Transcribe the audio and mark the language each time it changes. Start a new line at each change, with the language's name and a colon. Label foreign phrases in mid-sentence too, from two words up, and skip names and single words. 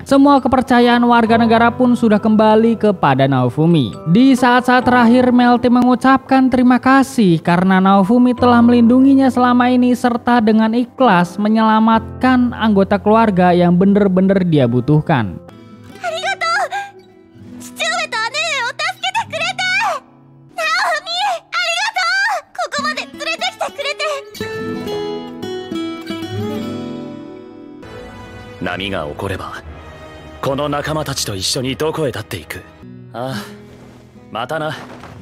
Indonesian: Semua kepercayaan warga negara pun sudah kembali kepada Naofumi. Naofumi. Di saat-saat terakhir, Melty mengucapkan terima kasih karena Naofumi telah melindunginya selama ini serta dengan ikhlas menyelamatkan anggota keluarga yang bener-bener dia butuhkan.
Japanese: Namiが起こればこの仲間たちと一緒にどこへだって行く。ああ、またな。